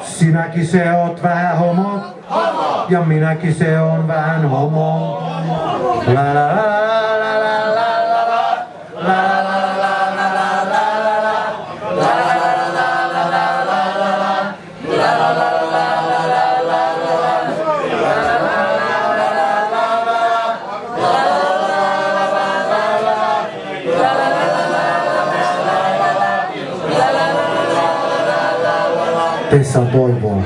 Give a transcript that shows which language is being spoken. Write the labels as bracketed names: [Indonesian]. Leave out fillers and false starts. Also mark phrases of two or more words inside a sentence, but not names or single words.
[Finnish] Sinäkin se oot vähän homo. Homo. Ja minäkin se on vähän homo. La la la la la la la la la. Teissä on toivoa.